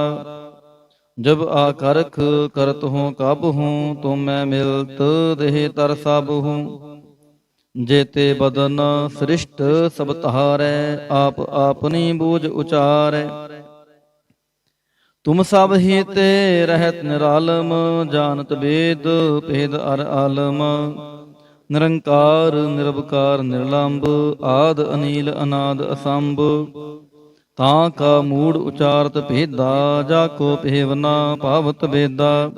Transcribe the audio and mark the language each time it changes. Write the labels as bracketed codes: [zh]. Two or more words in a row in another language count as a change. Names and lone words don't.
[bra] जब आकरख करत हूँ कब हूँ, तुम मैं मिलत देह तर सब हूँ। जेते बदन सृष्ट सब तहारै, आप आपनी बूझ उचारै। ਤੁਮ ਸਭ ਹੀ ਤੇ ਰਹਿਤ ਨਿਰਾਲਮ, ਜਾਨਤ ਵੇਦ ਭੇਦ ਅਰ ਆਲਮ। ਨਿਰੰਕਾਰ ਨਿਰਵਕਾਰ ਨਿਰਲੰਭ, ਆਦ ਅਨੀਲ ਅਨਾਦ ਅਸੰਭ। ਤਾਂ ਕਾ ਮੂੜ ਉਚਾਰਤ ਭੇਦਾ, ਜਾ ਕੋ ਭੇਵ ਨਾ ਪਾਵਤ ਵੇਦਾ।